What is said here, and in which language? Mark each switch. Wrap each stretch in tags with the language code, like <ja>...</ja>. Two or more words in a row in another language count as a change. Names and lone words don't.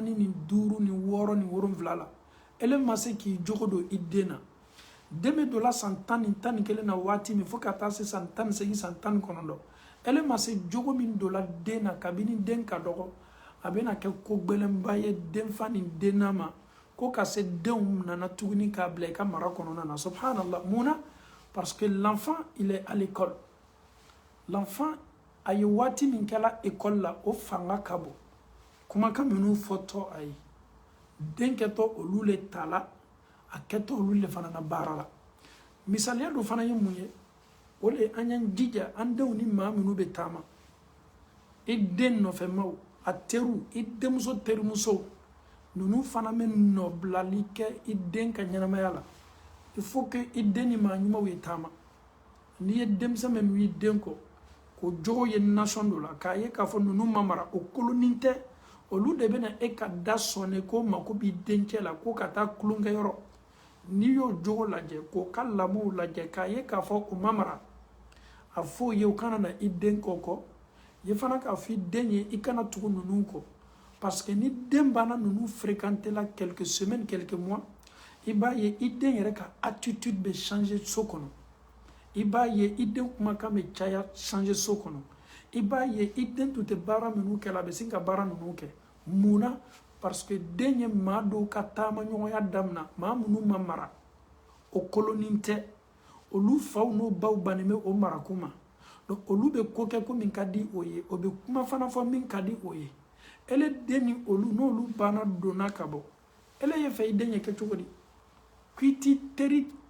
<bm>ni 5 ni 6 ni 7 la ele ma se k'i jogo don i den na den bɛ don la san 10 ni 11 na waati min fo ka taa se san 18 san 19 ele ma se jogo min don la den na kabini den ka dɔgɔ a bɛna kɛ ko gbɛlɛnba ye den fa ni den na ma ko ka se denw nana tuguni k'a bila i ka mara kɔnɔna na subhanallah mun na</bm> <fr>parce que l'enfant il est à l'école l'enfant</fr> <bm>a ye waati min kɛla école la o fanga ka bon kumakan minnu fɔtɔ a ye den kɛtɔ olu le ta la a kɛtɔ olu le fana na baara la misaliya dɔ fana ye mun ye o le an y'an jija an denw ni maa minnu bɛ taama i den nɔfɛmaw a teriw i denmuso terimusow ninnu fana bɛ nɔbilali kɛ i den ka ɲɛnamaya la</bm> <fr>il faut que</fr> <bm>i den ni maa ɲumanw ye taama n'i ye denmisɛn min i den kɔ ko jogo ye nation dɔ la k'a ye k'a fɔ ninnu ma mara o kolonin tɛ olu de bɛna e ka da sɔnne ko mako b'i dencɛ la ko ka taa tulonkɛyɔrɔ n'i y'o jogo lajɛ k'o ka lamɔw lajɛ k'a ye k'a fɔ o ma mara a fɔ ye o kana na i den kɔ ye fana k'a fɔ i den ye i kana tugu ninnu kɔ</bm> <fr>parce que</fr> <bm>ni den banna ninnu fréquenter la</bm> <fr>quelques semaines quelques mois</fr> <bm>i b'a ye i den yɛrɛ ka attitude bɛ changer so kɔnɔ i b'a ye i den kumakan bɛ caya changer so kɔnɔ i b'a ye i den tun tɛ baara minnu kɛ la a bɛ sin ka baara ninnu kɛ mun na</bm> <fr>parce que</fr> <bm>den ye maa dɔw ka taama ɲɔgɔnya damina maa minnu ma mara o kolonin tɛ olu faw n'o baw bannen bɛ o marakun ma donc olu bɛ ko kɛ ko min ka di o ye o bɛ kuma fana fɔ min ka di o ye ele den ni olu n'olu banna donna ka bɔ ele ye fɛ i den ye kɛ cogo di k'i t'i teri</bm>